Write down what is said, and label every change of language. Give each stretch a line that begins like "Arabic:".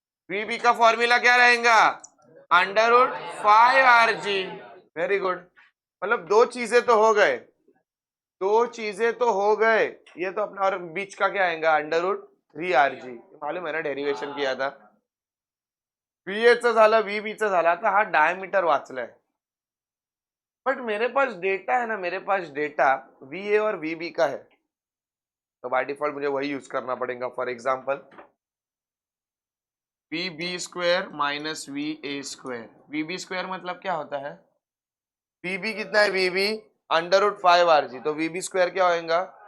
Hindi: We B का formula क्या रहेगा? Under root 5 RG। Very good. मतलब दो चीजें तो हो गए, दो चीजें तो हो गए। ये तो अपना, और बीच का क्या आएगा? Under root 3 RG। मालूम है ना, डेरिवेशन किया था।
Marathi: वी ए चं झालं, वी बी चं झालं, आता हा डायमीटर वाचलाय।
Hindi: बट मेरे पास डेटा है ना, मेरे पास डेटा वी ए और वी बी का है, तो बाय डिफॉल्ट मुझे वही यूज करना पड़ेगा।
English: For example V B square minus V A square.
Hindi: We B square मतलब क्या होता है? वी बी कितना है? We be under root 5 RG, तो वी बी स्क्वायर क्या होगा?